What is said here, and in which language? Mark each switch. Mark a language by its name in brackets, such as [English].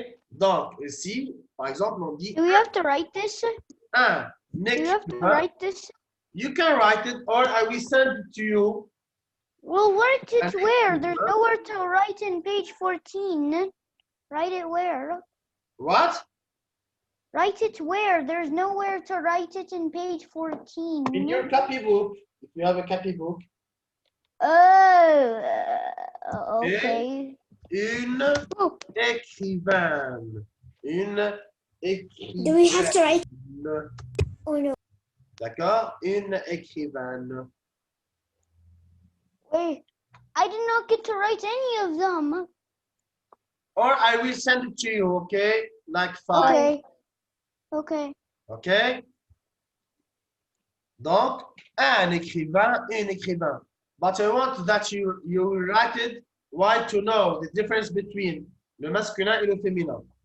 [French] Donc, ici, par exemple, on dit [English] Do we have to write this? [French] un [English] Do you have to [French] écrivain. [English] write this? You can write it or I will send it to you. Well, write it where? There's nowhere to write in page 14. Write it where? What? Write it where? There's nowhere to write it in page 14. In your copybook, if you have a copybook. Oh, okay. [French] Une écrivaine. Une écrivaine. [English] Do we have to write? Oh no. [French] D'accord? Une écrivaine. [English] Wait, I did not get to write any of them. Or I will send it to you, okay? Like 5. Okay. Okay. OK? [French] Donc, un écrivain, une écrivain. [English] But I want that you will write it why to know the difference between [French] le masculin et le féminin.